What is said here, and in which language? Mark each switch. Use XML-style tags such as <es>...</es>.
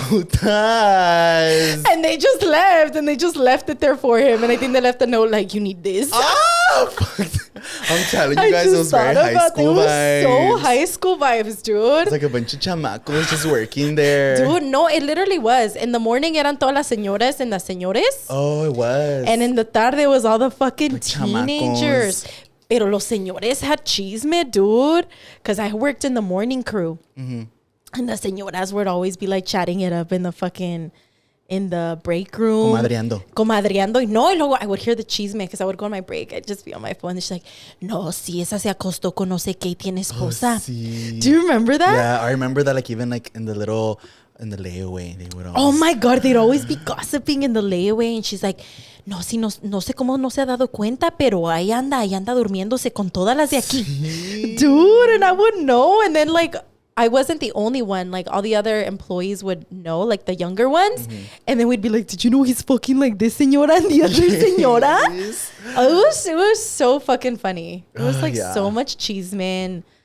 <es>Putas.</es> <en>And they just left it there for him. And I think they left a note like, you need this. Ah! I'm telling you guys, it was very high school vibes. So high school vibes, dude. It's like a bunch of chamacos just working there. Dude, no, it literally was. In the morning,</en> <es>eran todas las señoras</es> <en>and the señores. Oh, it was. And in the tarde, it was all the fucking chamacos. teenagers.</en> <es>Pero los señores</es> <en>had chisme, dude. Because I worked in the morning crew. Mm-hmm. And the señoras would always be like chatting it up in the break room. Comadreando.</en> <es>Y luego</es> <en>I would hear the chisme because I would go on my break. I'd just be on my phone.</en> <es>And she's like, no, sí, esa se acostó con no sé qué y tiene esposa. Sí.</es> <en>Do you remember that? Yeah, I remember that, like, even like in the layaway, they would always... Oh my God, they'd always be gossiping in the layaway.</en> <es>And she's like, no, sí, no sé cómo no se ha dado cuenta, pero ahí anda durmiéndose con todas las de aquí.</es> <en>Sí. Dude, and I would know. And then, like, I wasn't the only one. Like, all the other employees would know, like the younger ones. Mm-hmm. And then we'd be like, did you know he's fucking like this señora and the other señora? It was so fucking funny. It was like so much chisme.</en>